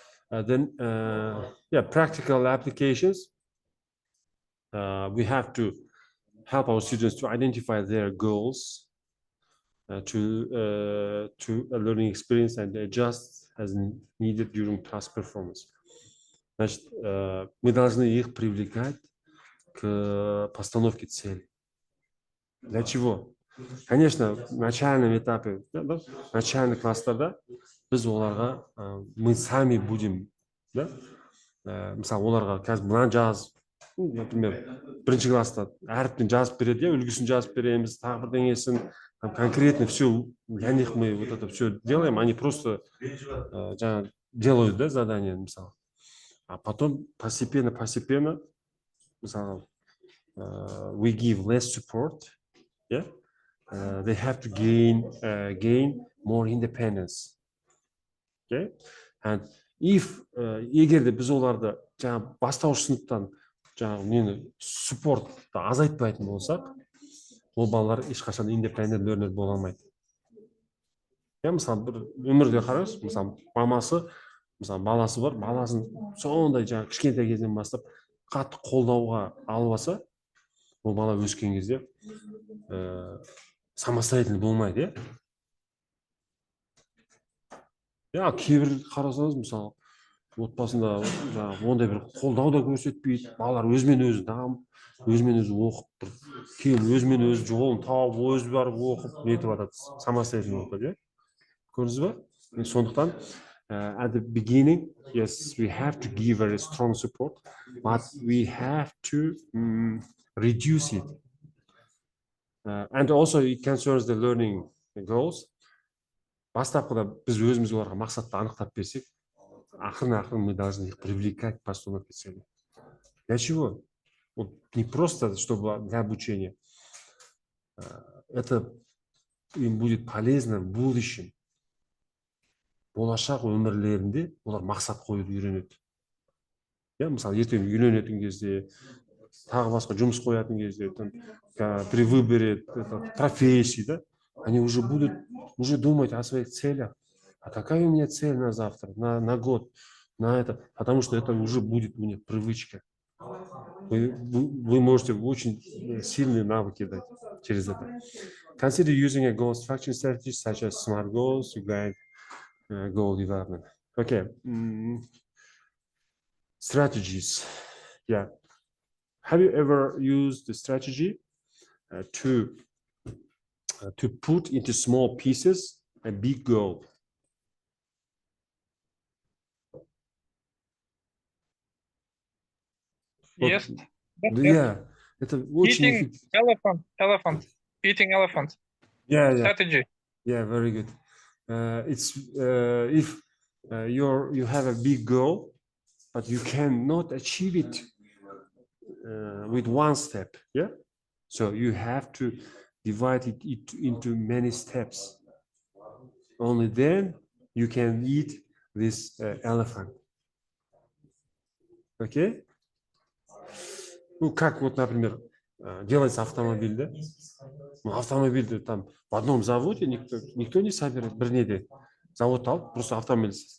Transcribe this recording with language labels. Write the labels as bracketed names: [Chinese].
[English] Then practical applications. We have to help our students to identify their goals. To a learning experience and adjust as needed during class performance. [Russian] Значит, мы должны их привлекать к постановке целей. Для чего? Конечно, в начальном этапе, да, начальных [Kazakh] класстарда біз оларға [Russian] мы сами будем, да, [Kazakh] мысалы оларға қазір мына жаз, например, бірінші класста әріптен жазып береді, үлгісін жазып береміз, тағы бірдеңесін. [Russian] Конкретно все, для них мы вот это все делаем, они просто делают, да, задание, мысалы. А потом постепенно, [English] мысалы, we give less support, yeah? They have to gain more independence. Okay? And if [Kazakh] егер де біз оларды жаңа бастауыш сыныптан жаңа support азайтпайтын болсақ, ол балалар ешқашан [English] independent learner [Kazakh] бола алмайды. Мысалы, бір өмірде қараңыз, мысалы, баласы бар, баласын сондай жаңа кішкентай кезден бастап қатты қолдауға алып алса, ол бала өскен кезде самостоятельный болмайды, иә? Кейбір қарасаңыз, мысалы, отбасында ондай бір қолдау да көрсетпейді, балалар өзімен өзі дамып, өзімен өзі оқып, кейін өзімен өзі жолын тауып, өзі барып оқып, нетіп жатады, самостоятельный оқып, көрдіңіз ба? [English] Сондықтан, at the beginning, yes, we have to give very strong support, but we have to reduce it. And also it concerns the learning goals. [Kazakh] Бастапқыда біз өзіміз оларға мақсатты анықтап берсек, ақырын [Russian] мы должны их привлекать к постановке цели. Для чего? Вот не просто, чтобы для обучения. Это им будет полезно в будущем. [Kazakh] Болашақ өмірлерінде олар мақсат қойып үйренеді. Я, мысалы, ертең үйленетін кезде, тағы басқа жұмыс қоятын кезде, [Russian] при выборе профессии, да, они уже будут думать о своих целях. А какая у меня цель на завтра, на год, на это? Потому что это уже будет у них привычка. Вы можете очень сильные навыки дать через это. [English] Consider using a goal structure strategy such as SMART goals to guide goal development. Okay. Strategies. Yeah. Have you ever used the strategy to put into small pieces a big goal? Yes. Yeah. [Russian] Это очень [English] Eating elephant. Eating elephant. Yeah, yeah. Strategy. Yeah, very good. It's if you have a big goal, but you cannot achieve it with one step. Yeah, so you have to divide it into many steps. Only then you can eat this elephant. Okay? [Russian] Ну, как вот, например, делается автомобиль, да? Ну, автомобильді там в одном заводе никто не собирает, [Kazakh] бір неде завод алып, [Russian] просто автомобиль.